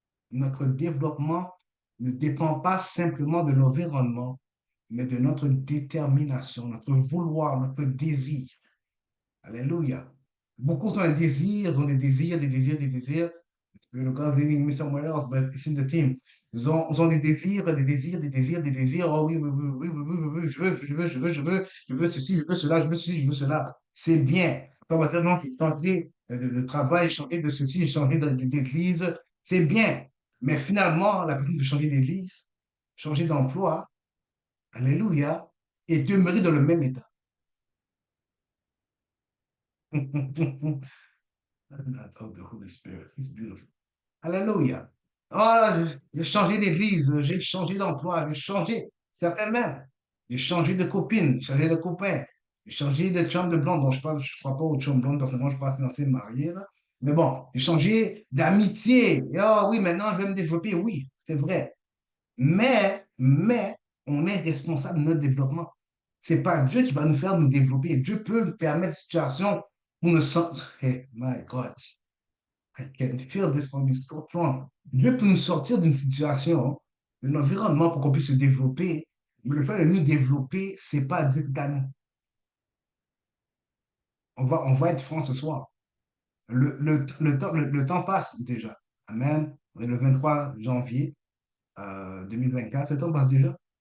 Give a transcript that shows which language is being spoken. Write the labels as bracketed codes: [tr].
[fr] Notre développement ne dépend pas simplement de l'environnement, mais de notre détermination, notre vouloir, notre désir. Alléluia. Beaucoup ont un désir, ils ont des désirs, des désirs, des désirs. Le gars living me somewhere else, but it's in the team. Ils ont des désirs, des désirs, des désirs, des désirs. Oh oui, oui, oui, oui, oui, oui, oui, oui, je veux ceci, je veux cela, je veux ceci, je veux cela. C'est bien. Pas maintenant, j'ai changé de travail, j'ai changé de ceci, j'ai changé d'église. C'est bien. Mais finalement, la personne peut changer d'église, changer d'emploi, alléluia, et demeurer dans le même état. [en] I love the Holy Spirit. He's beautiful. Alléluia. [fr] Oh, j'ai changé d'église, j'ai changé d'emploi, j'ai changé, certains même. J'ai changé de copine, j'ai changé de copain, j'ai changé de chum de blonde. Bon, je crois pas aux chum blondes, personnellement, je ne suis pas fiancé, marié, là. Mais bon, j'ai changé d'amitié. Et oh oui, maintenant, je vais me développer. Oui, c'est vrai. Mais, on est responsable de notre développement. C'est pas Dieu qui va nous faire nous développer. Dieu peut nous permettre des situations où nous sommes. [en] Hey, my God. I can feel this from you so strong. [fr] Dieu peut nous sortir d'une situation, d'un environnement pour qu'on puisse se développer. Mais le fait de nous développer, c'est pas Dieu qui nous. On va être franc ce soir. Le temps passe déjà. Amen. On est le 23 janvier 2024. Le temps passe déjà.